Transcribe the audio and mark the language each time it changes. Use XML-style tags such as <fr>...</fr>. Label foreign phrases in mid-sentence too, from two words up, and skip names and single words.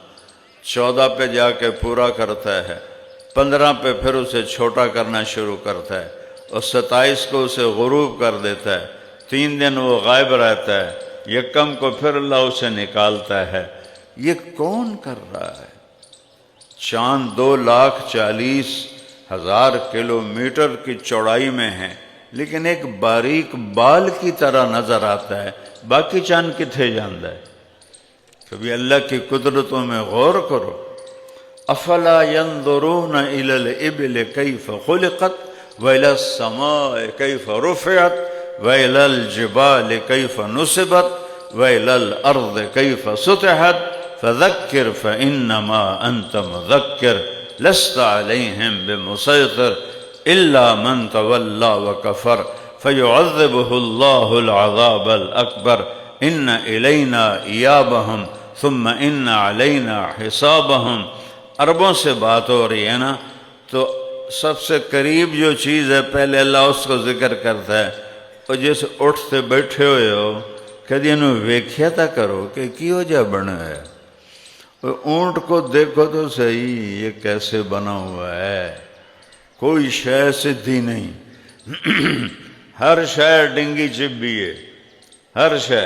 <ur>14 پہ جا کے پورا کرتا ہے، 15 پہ پھر اسے چھوٹا کرنا شروع کرتا ہے، اور 27 کو اسے غروب کر دیتا ہے، 3 دن وہ غائب رہتا ہے، یکم کو پھر اللہ اسے نکالتا ہے۔ یہ کون کر رہا ہے؟ چاند 2,40,000 کلومیٹر کی چوڑائی میں ہے، لیکن ایک باریک بال کی طرح نظر آتا ہے،</ur> <pa>باقی چاند کتھے جاندا ہے؟</pa> <ur>کبھی اللہ کی قدرتوں میں غور کرو۔</ur> <ar>افلا ينظرون الى الابل كيف خلقت والى السماء كيف رفعت والى الجبال كيف نصبت والى الارض كيف سطحت فذكر فانما انت مذكر لست عليهم بمسيطر الا من تولى وكفر فيعذبه الله العذاب الاكبر ان الينا ايابهم ثم ان علينا حسابهم۔</ar> <ur>عربوں سے بات ہو رہی ہے نا، تو سب سے قریب جو چیز ہے پہلے اللہ اس کو ذکر کرتا ہے۔ اور جیسے اٹھتے بیٹھے ہوئے ہو،</ur> <pa>کدی انہوں ویکھیا تا کرو کہ کیوں جا بنا ہے؟</pa> <ur>اونٹ کو دیکھو تو صحیح، یہ کیسے بنا ہوا ہے،</ur> <pa>کوئی شے سدھی نہیں، ہر شے ڈنگی چبی ہے،</pa> <ur>ہر شے۔</ur>